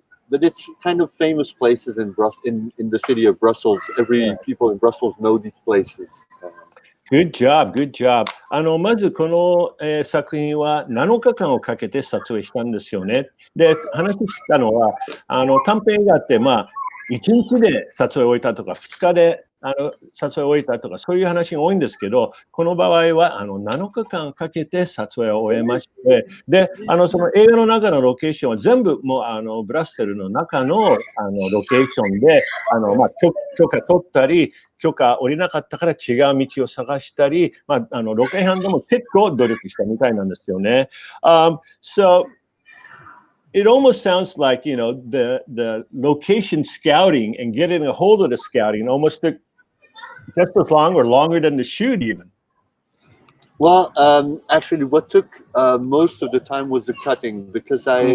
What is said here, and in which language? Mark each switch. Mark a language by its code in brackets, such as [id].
[en] But it's kind of famous places in the city of Brussels. People in Brussels know these places. Good job, good job. [ja] まずこの、作品は7日間をかけて撮影したんですよね。で、話したのは、短編映画って、まあ、1日で撮影を終えたとか、2日で撮影を終えたとか、そういう話が多いんですけど、この場合は7日間かけて撮影を終えまして、で、その映画の中のロケーションは全部もうブラッセルの中のロケーションで、まあ、許可取ったり、許可下りなかったから違う道を探したり、まあ、ロケハンでも結構努力したみたいなんですよね。 [en] So it almost sounds like, the location scouting and getting a hold of the scouting almost took just as long or longer than the shoot even. Well, actually, what took most of the time was the cutting because